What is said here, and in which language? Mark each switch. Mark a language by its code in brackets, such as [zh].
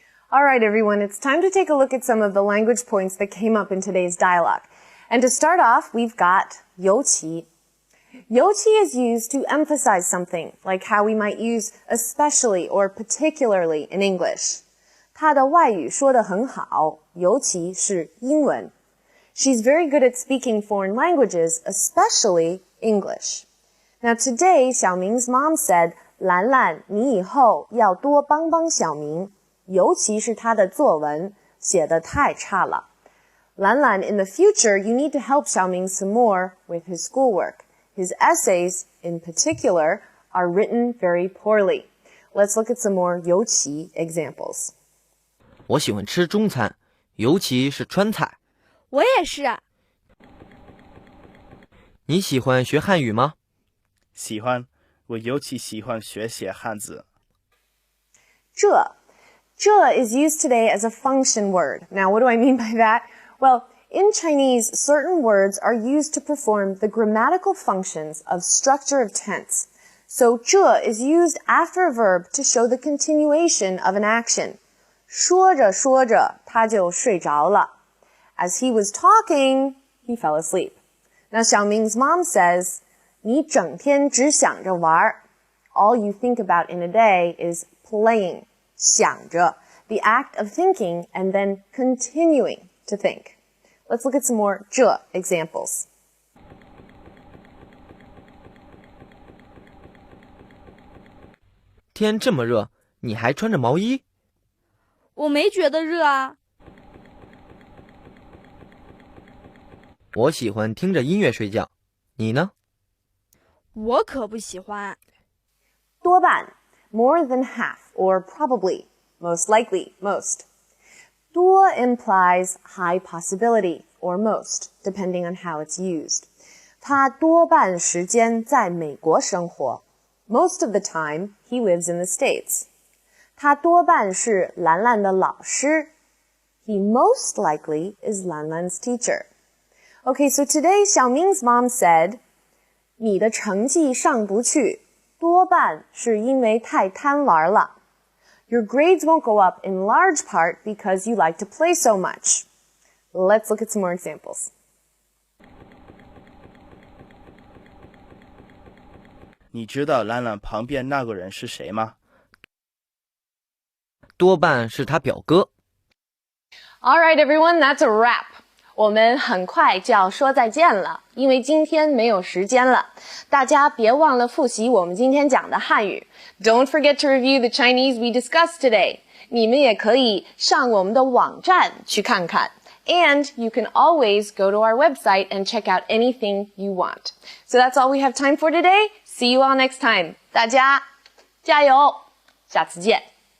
[en] All right, everyone, it's time to take a look at some of the language points that came up in today's dialogue. And to start off, we've got 尤其. 尤其 is used to emphasize something, like how we might use especially or particularly in English. [zh] 她的外语说得很好，尤其是英文. [en] She's very good at speaking foreign languages, especially English. Now today, Xiaoming's mom said, [zh] 兰兰，你以后要多帮帮小明，尤其是他的作文写得太差了。 [en] Lan Lan, in the future, you need to help Xiaoming some more with his schoolwork. His essays, in particular, are written very poorly. Let's look at some more 尤其 examples. [zh] 我喜欢吃中餐，尤其是川菜。我也是。你喜欢学汉语吗？喜欢，我尤其喜欢学写汉字。 [en] 这 is used today as a function word. Now, what do I mean by that? Well, in Chinese, certain words are used to perform the grammatical functions of structure of tense. So 这 is used after a verb to show the continuation of an action. [zh] 说着说着，他就睡着了。 [en] As he was talking, he fell asleep. Now, Xiaoming's mom says, [zh] 你整天只想着玩。 [en] All you think about in a day is playing. 想着, the act of thinking and then continuing to think. Let's look at some more 这 examples. [zh] 天这么热，你还穿着毛衣？我没觉得热啊。我喜欢听着音乐睡觉，你呢？我可不喜欢。 [en] 多半 more than half, or probably, most likely, most. 多 implies high possibility, or most, depending on how it's used. [zh] 他多半时间在美国生活. [en] Most of the time, he lives in the States. [zh] 他多半是兰兰的老师. [en] He most likely is Lan Lan's teacher. Okay, so today Xiaoming's mom said, [zh] 你的成绩上不去，多半是因为太贪玩了。 [en] Your grades won't go up in large part because you like to play so much. Let's look at some more examples. [zh] 你知道兰兰旁边那个人是谁吗？多半是他表哥。 [en] All right, everyone, that's a wrap. [zh] 我们很快就要说再见了，因为今天没有时间了。大家别忘了复习我们今天讲的汉语。 [en] Don't forget to review the Chinese we discussed today. [zh] 你们也可以上我们的网站去看看。 [en] And you can always go to our website and check out anything you want. So that's all we have time for today. See you all next time. [zh] 大家加油，下次见。